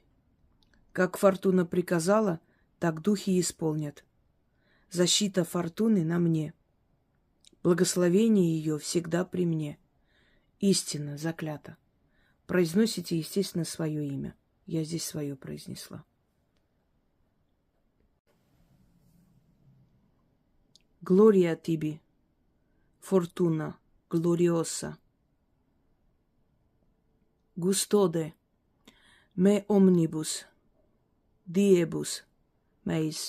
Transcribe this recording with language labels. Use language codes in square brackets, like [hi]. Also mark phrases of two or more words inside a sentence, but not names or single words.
[ru] Как Фортуна приказала, так духи исполнят. Защита Фортуны на мне. Благословение ее всегда при мне. Истина заклята. Произносите, естественно, свое имя. Я здесь свое произнесла. [la] Gloria tibi, fortuna gloriosa. Gustode me omnibus, diebus meis.